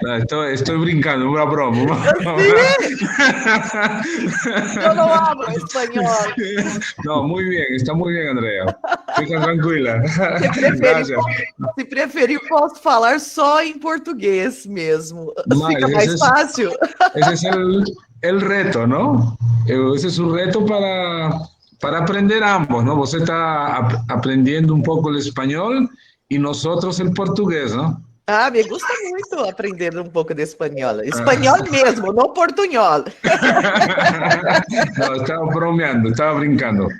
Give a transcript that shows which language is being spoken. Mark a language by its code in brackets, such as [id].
[es] No, estoy brincando, una broma. Yo no hablo español. No, muy bien, está muy bien, Andrea. [pt] Fica tranquila. [es] Gracias. [pt] Se preferir, posso falar só em português mesmo. Mas Fica mais fácil. [es] Ese es el reto, ¿no? Ese es un reto para aprender ambos, ¿no? [pt] Você está [es] aprendiendo un poco el español y nosotros el portugués, ¿no? [pt] Ah, [es] me gusta [pt] muito aprender um pouco de espanhol. Espanhol mesmo, não portunhol. [es] No, estaba bromeando, estaba brincando.